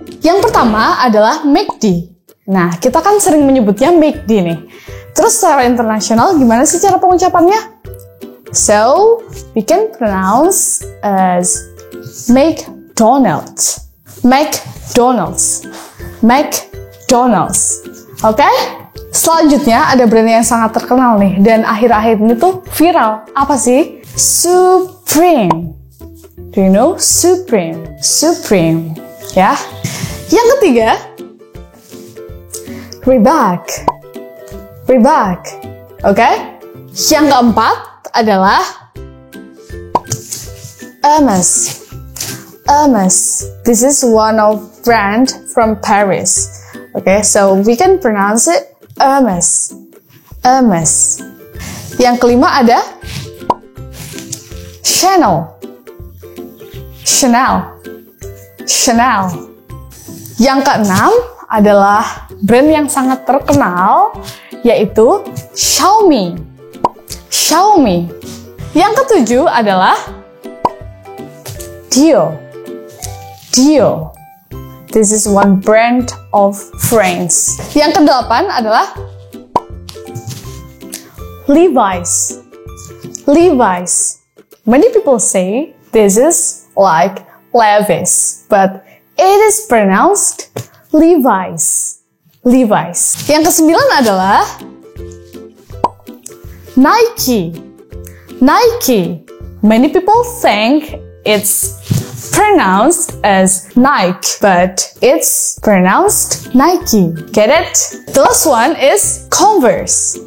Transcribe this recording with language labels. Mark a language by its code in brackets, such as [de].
[id] Yang pertama adalah McD. Nah, kita kan sering menyebutnya McD nih. Terus secara internasional gimana sih cara pengucapannya? [en] So, we can pronounce as McDonald's. McDonald's. McDonald's. Oke? [id] Selanjutnya ada brand yang sangat terkenal nih dan akhir-akhir ini tuh viral. Apa sih? [en] Supreme. Do you know Supreme? Supreme. Ya. [id] Yang ketiga, Reebok. Reebok. Oke? Yang keempat adalah Hermes. [en] Hermes. This is one of brand from Paris. Okay, so we can pronounce it Hermes. Hermes. [id] Yang kelima ada she-nel. she-nel. she-nel. Yang keenam adalah brand yang sangat terkenal, yaitu Xiaomi. Xiaomi. Yang ketujuh adalah Dior. [en] Dior. This is one brand of France. [id] Yang kedelapan adalah Levi's. [en] Levi's. Many people say this is like Levi's, but it is pronounced Levi's. Levi's. [id] Yang kesembilan adalah Nike. [en] Nike. Many people think it's pronounced as Nike, but it's pronounced Nike. Get it? The last one is Converse.